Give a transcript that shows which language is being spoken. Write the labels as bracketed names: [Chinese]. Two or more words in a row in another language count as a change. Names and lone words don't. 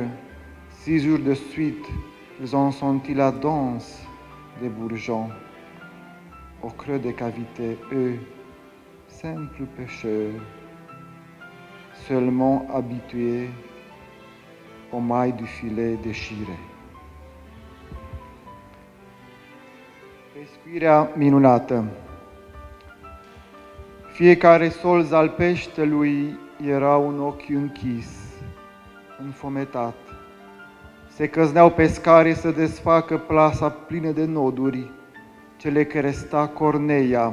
[French] 6 jours de suite, ils ont senti la danse des bourgeons. Au creux des cavités, eux, simples pêcheurs, seulement habitués aux mailles du filet déchiré. [Romanian] Respirea minunată. Fiecare solț al peștelui era un ochi închis, înfometat. Se căzneau pescarii să desfacă plasa plină de noduri, ce le cresta corneia.